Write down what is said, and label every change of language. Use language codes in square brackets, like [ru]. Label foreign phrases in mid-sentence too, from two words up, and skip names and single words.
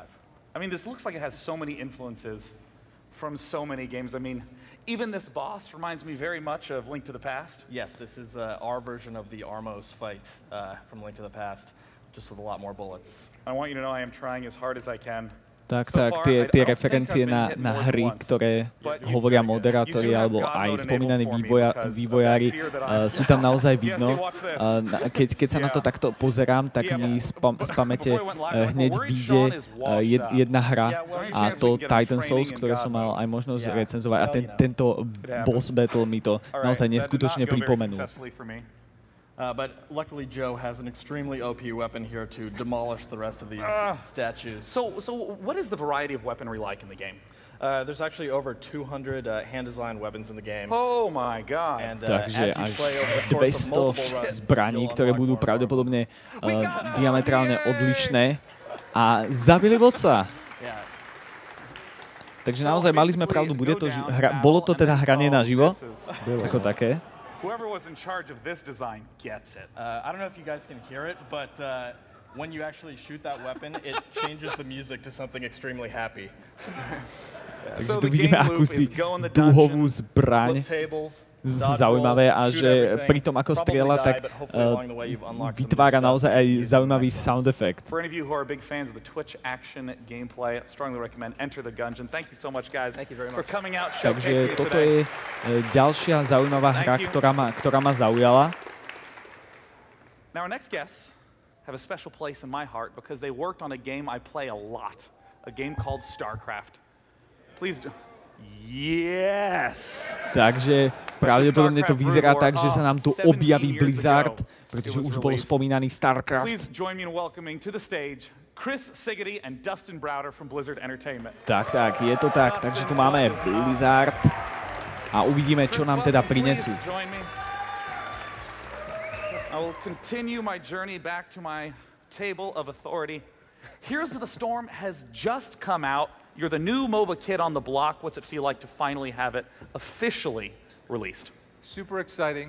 [en] I mean, this looks like it has so many influences from so many games. I mean, even this boss reminds me very much of Link to the Past. Yes, this is our version of the Armos fight from Link to the Past, just with a lot more bullets. I want you to know I am trying as hard as I can. [sk] Tak, tie referencie na hry, ktoré hovoria moderátori alebo aj spomínaní vývojári, sú tam naozaj vidno. Keď sa na to takto pozerám, tak mi z pamäte hneď vyjde jedna hra, a to Titan Souls, ktoré som mal aj možnosť recenzovať. A tento [en] boss battle [sk] mi to naozaj neskutočne pripomenul. [en] But luckily, Joe has an extremely OP weapon here to demolish the rest of these statues. So what is the variety of weaponry like in the game? There's actually over 200 hand-designed weapons in the game. Oh my god. And, [sk] Takže až 200 zbraní, ktoré budú pravdepodobne diametrálne odlišné. A zabili bossa. Takže naozaj mali sme pravdu, bolo to teda hranie naživo, ako také. [en] Whoever was in charge of this design gets it. I don't know if you guys can hear it, but when you actually shoot that weapon, it changes the music to something extremely happy. [sk] Takže tu vidíme akúsi dúhovú zbraň. Zaujímavé, a že pri tom, ako strieľa, tak vytvára naozaj aj zaujímavý [en] sound effect. For any of you who are big fans of the Twitch action gameplay, I strongly recommend Enter the Gungeon. Thank you so much, guys, for coming out. [sk] Takže toto je ďalšia zaujímavá hra, ktorá ma zaujala. [en] Now our next guests have a special place in my heart because they worked on a game I play a lot, a game called StarCraft. Please do. Yes! [sk] Takže pravdepodobne to vyzerá tak, že sa nám tu objaví Blizzard, pretože už bol spomínaný StarCraft. [en] Please join me in welcoming to the stage Chris Siggety and Dustin Browder from Blizzard Entertainment. [sk] Tak, je to tak. Takže tu máme Blizzard a uvidíme, čo nám teda prinesú. [en] I will continue my journey back to my table of authority. Heroes of the Storm has just come out. You're the new MOBA kid on the block. What's it feel like to finally have it officially released? Super exciting.